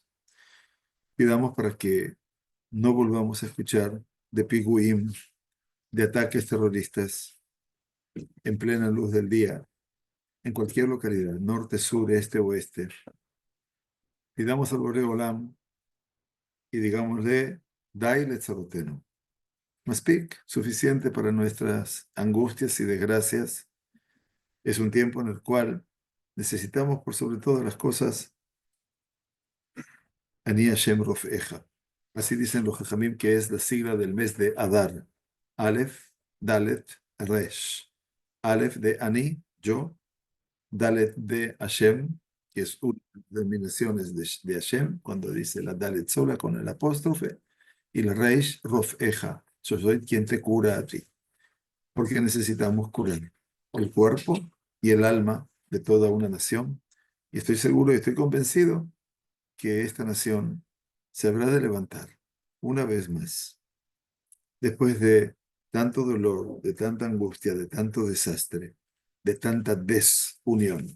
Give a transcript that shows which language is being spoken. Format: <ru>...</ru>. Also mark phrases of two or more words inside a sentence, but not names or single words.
<es>Pidamos para que no volvamos a escuchar de piguim, de ataques terroristas en plena luz del día, en cualquier localidad, norte, sur, este, oeste. Pidamos al</es> <he>בורא עולם</he> <es>y digámosle,</es> <he>די לצרותינו.</he> <es>Maspik, suficiente para nuestras angustias y desgracias. Es un tiempo en el cual necesitamos, por sobre todas las cosas,</es> <he>אני השם רופאך.</he> <es>Así dicen los Jajamim, que es la sigla del mes de Adar. Aleph, Dalet, Resh. Aleph de Ani, yo. Dalet de Hashem, que es una de las denominaciones de Hashem, cuando dice la Dalet sola con el apóstrofe, y la Reish Rofeja, yo soy quien te cura a ti, porque necesitamos curar el cuerpo y el alma de toda una nación, y estoy seguro y estoy convencido que esta nación se habrá de levantar una vez más, después de tanto dolor, de tanta angustia, de tanto desastre, de tanta desunión.</es>